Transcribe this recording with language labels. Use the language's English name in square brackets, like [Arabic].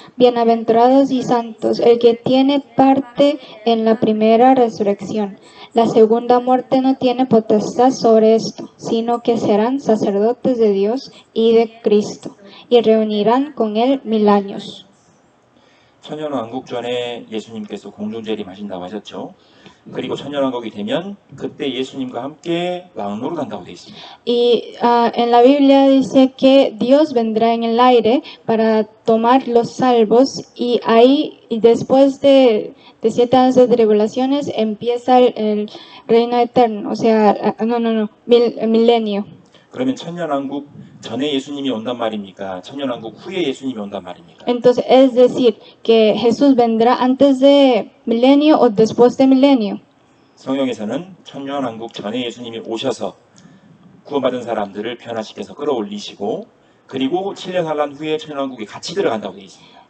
[Spanish] Bienaventurados y santos, el que tiene parte en la primera resurrección. La segunda muerte no tiene potestad sobre esto, sino que serán sacerdotes de Dios y de Cristo, y reunirán con él 1000 años. [Korean] 천년왕국 전에 예수님께서 공중재림하신다고 하셨죠. 그리고 천년왕국이 되면 그때 예수님과 함께 왕노릇한다고 되어 있습니다. [Spanish] Y en la Biblia dice que Dios vendrá en el aire para tomar los salvos, y ahí, y después de 7 años de tribulaciones empieza el reino eterno, o sea, milenio. [Korean] 그러면 천년왕국 전에 예수님이 온단 말입니까? 천년왕국 후에 예수님이 온단 말입니까? [Spanish] Entonces, es decir, que Jesús vendrá antes de milenio o después de milenio. [Korean] 성경에서는 천년왕국 전에 예수님이 오셔서 구원받은 사람들을 변화시켜서 끌어올리시고, 그리고 7년 환란 후에 천년왕국에 같이 들어간다고 되어 있습니다.